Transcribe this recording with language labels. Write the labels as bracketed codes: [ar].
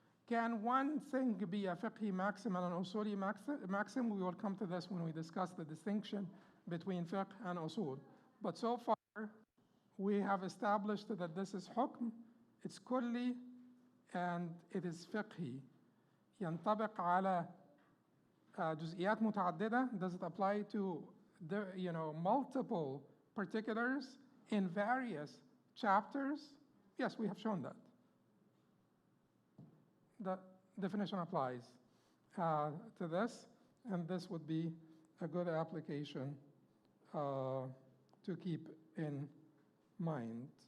[en] Can one thing be a fiqhi maxim and an usuli maxim? We will come to this when we discuss the distinction between fiqh and usul. But so far, we have established that this is hukm, it's kulli, and it is fiqhi. [ar] ينطبق على جزئيات متعددة. [en] Does it apply to multiple particulars in various chapters? Yes, we have shown that. The definition applies to this, and this would be a good application to keep in mind.